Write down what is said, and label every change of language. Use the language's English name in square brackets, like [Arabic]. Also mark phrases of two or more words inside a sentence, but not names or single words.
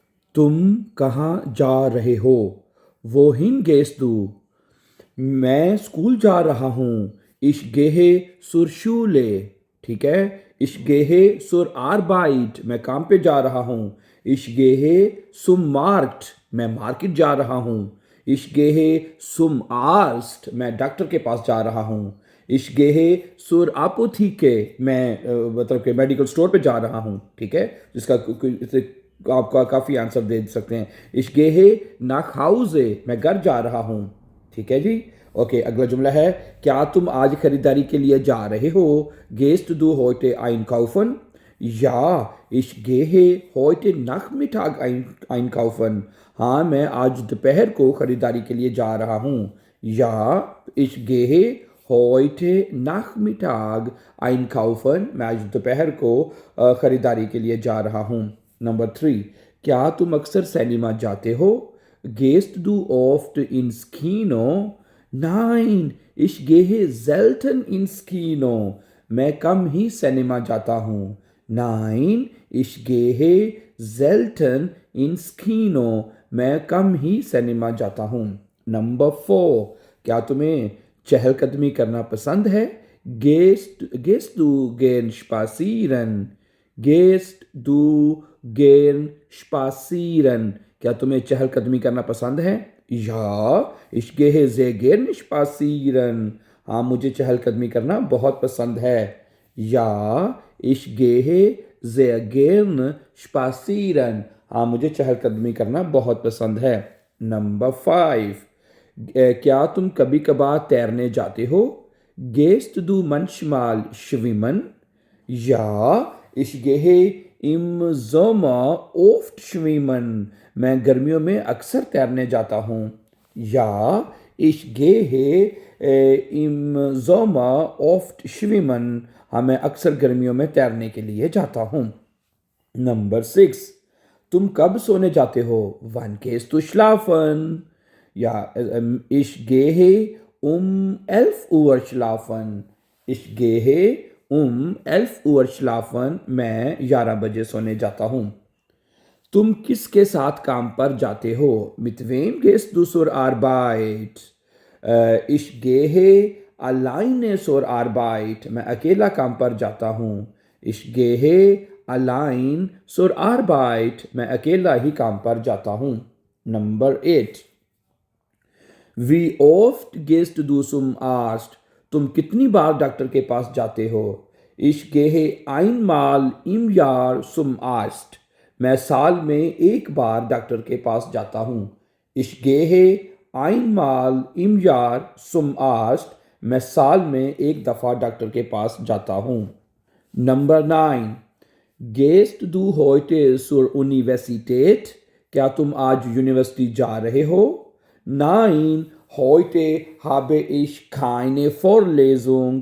[Hindi] तुम कहाँ जा रहे हो? [German] Wohin gehst du? [Hindi] मैं स्कूल जा रहा हूँ। [German] Ich gehe zur Schule। [Hindi] ठीक है। [German] Ich gehe zur Arbeit। [Hindi] मैं काम पे जा रहा हूँ। [German] Ich gehe zum Markt। [Hindi] मैं मार्केट जा रहा हूँ। [German] Ich gehe zum Arzt। [Hindi] मैं डॉक्टर के पास जा रहा हूँ। [German] Ich gehe zur Apotheke। [Hindi] मैं मतलब कि [English] medical store [Hindi] पे जा रहा हूँ। ठीक है। जिसका इसे आपका काफ़ी आंसर दे सकते हैं। [German] Ich gehe nach Hause। [Hindi] मैं घर जा रहा हूँ। ठीक है जी। ओके, अगला जुमला है, क्या तुम आज खरीदारी के लिए जा रहे हो? [German] Gehst du heute einkaufen? Ja, ich gehe heute Nachmittag einkaufen। [Hindi] हाँ, मैं आज दोपहर को खरीदारी के लिए जा रहा हूँ। [German] Ja, ich gehe heute Nachmittag einkaufen। [Hindi] मैं आज दोपहर को खरीदारी के लिए जा रहा हूँ। नंबर 3, क्या तुम अक्सर सिनेमा जाते हो? [German] Gehst du oft ins Kino? Nein, ich gehe selten ins Kino। [Hindi] मैं कम ही सिनेमा जाता हूँ। [German] Nein, ich gehe selten ins Kino। [Hindi] मैं कम ही सिनेमा जाता हूँ। नंबर 4, क्या तुम्हें चहलकदमी करना पसंद है? [German] Gehst du gern spazieren? Gehst du gern spazieren? [Hindi] क्या तुम्हें चहलकदमी करना पसंद है? [German] Ja, ich gehe sehr gern spazieren। [Hindi] हाँ, मुझे चहलकदमी करना बहुत पसंद है। [German] Ja, ich gehe sehr gern spazieren। [Hindi] हाँ, मुझे चहलकदमी करना बहुत पसंद है। नंबर 5, क्या तुम कभी कभार तैरने जाते हो? [German] Gehst du manchmal schwimmen? Ja, ich gehe im Sommer oft schwimmen। [Hindi] मैं गर्मियों में अक्सर तैरने जाता हूँ। [German] Ja, ich gehe im Sommer oft schwimmen। [Hindi] हाँ, मैं अक्सर गर्मियों में तैरने के लिए जाता हूँ। नंबर 6, तुम कब सोने जाते हो? [German] Wann gehst du schlafen? Ja, ich gehe um 11 Uhr schlafen। Ich gehe um 11 Uhr schlafen। [Hindi] मैं 11 बजे सोने जाता हूँ। तुम किसके साथ काम पर जाते हो? [German] Mit wem gehst du zur Arbeit? Ich gehe alleine zur Arbeit। [Hindi] मैं अकेला काम पर जाता हूँ। [German] Ich gehe allein zur Arbeit। [Hindi] मैं अकेला ही काम पर जाता हूँ। नंबर 8, [German] Wie oft gehst du zum Arzt? [Hindi] तुम कितनी बार डॉक्टर के पास जाते हो? [German] Ich gehe einmal im Jahr zum Arzt। [Hindi] मैं साल में एक बार डॉक्टर के पास जाता हूँ। [German] Ich gehe einmal im Jahr zum Arzt। [Hindi] मैं साल में एक दफ़ा डॉक्टर के पास जाता हूँ। नंबर 9, [German] Gehst du heute zur Universität? [Hindi] क्या तुम आज यूनिवर्सिटी जा रहे हो? [German] Nein, heute habe ich keine Vorlesung।